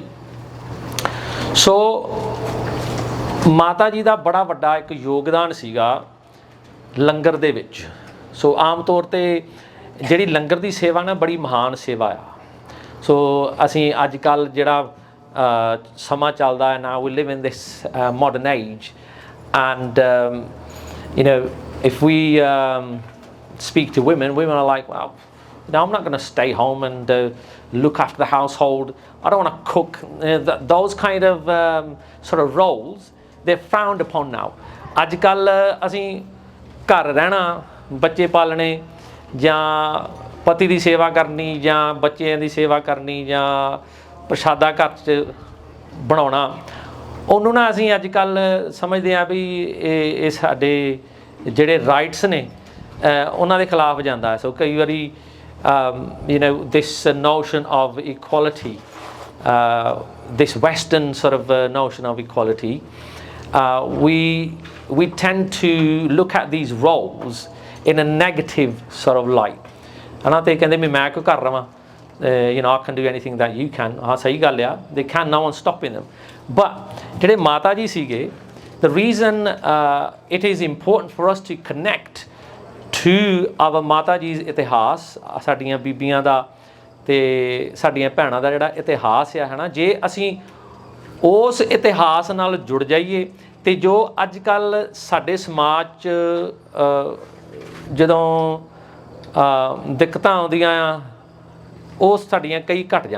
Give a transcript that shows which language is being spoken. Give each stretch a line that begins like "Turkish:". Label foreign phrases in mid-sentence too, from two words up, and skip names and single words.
Punjabi: ਸੋ ਮਾਤਾ ਜੀ ਦਾ ਬੜਾ ਵੱਡਾ ਇੱਕ ਯੋਗਦਾਨ ਸੀਗਾ ਲੰਗਰ ਦੇ ਵਿੱਚ। ਸੋ ਆਮ ਤੌਰ 'ਤੇ ਜਿਹੜੀ ਲੰਗਰ ਦੀ ਸੇਵਾ ਨਾ ਬੜੀ ਮਹਾਨ ਸੇਵਾ ਆ। ਸੋ ਅਸੀਂ ਅੱਜ ਕੱਲ੍ਹ ਜਿਹੜਾ ਸਮਾਂ ਚੱਲਦਾ ਹੈ
English: now we live in this modern age and you know if we speak to women are like, well, no, I'm not going to stay home and look after the household, I don't want to cook, those kind of sort of roles they're frowned upon now।
Punjabi: ਅੱਜ ਕੱਲ੍ਹ ਅਸੀਂ ਘਰ ਰਹਿਣਾ ਬੱਚੇ ਪਾਲਣੇ ਜਾਂ ਪਤੀ ਦੀ ਸੇਵਾ ਕਰਨੀ ਜਾਂ ਬੱਚਿਆਂ ਦੀ ਸੇਵਾ ਕਰਨੀ ਜਾਂ ਪ੍ਰਸ਼ਾਦਾ ਘਰ 'ਚ ਬਣਾਉਣਾ ਉਹਨੂੰ ਨਾ ਅਸੀਂ ਅੱਜ ਕੱਲ੍ਹ ਸਮਝਦੇ ਹਾਂ ਵੀ ਇਹ ਸਾਡੇ ਜਿਹੜੇ ਰਾਈਟਸ ਨੇ ਉਹਨਾਂ ਦੇ ਖਿਲਾਫ ਜਾਂਦਾ ਹੈ। ਸੋ ਕਈ ਵਾਰੀ
English: you know this notion of equality, this Western sort of notion of equality, we tend to look at these roles in a negative sort of light।
Punjabi: ਹਨਾ ਤੇ ਕਹਿੰਦੇ ਵੀ ਮੈਂ ਕਿਉਂ ਕਰ ਰਵਾਂ
English: you know I can do anything that you can।
Punjabi: ਹਾਂ ਸਹੀ ਗੱਲ ਆ,
English: they can, no one stopping them। but
Punjabi: ਜਿਹੜੇ ਮਾਤਾ ਜੀ ਸੀਗੇ
English: the reason it is important for us to connect to our
Punjabi: ਮਾਤਾ ਜੀ ਇਤਿਹਾਸ ਸਾਡੀਆਂ ਬੀਬੀਆਂ ਦਾ ਅਤੇ ਸਾਡੀਆਂ ਭੈਣਾਂ ਦਾ ਜਿਹੜਾ ਇਤਿਹਾਸ ਆ ਹੈ ਨਾ, ਜੇ ਅਸੀਂ ਉਸ ਇਤਿਹਾਸ ਨਾਲ ਜੁੜ ਜਾਈਏ ਅਤੇ ਜੋ ਅੱਜ ਕੱਲ੍ਹ ਸਾਡੇ ਸਮਾਜ 'ਚ ਜਦੋਂ ਦਿੱਕਤਾਂ ਆਉਂਦੀਆਂ ਆ ਉਹ ਸਾਡੀਆਂ ਕਈ ਘਟ ਜਾਣ।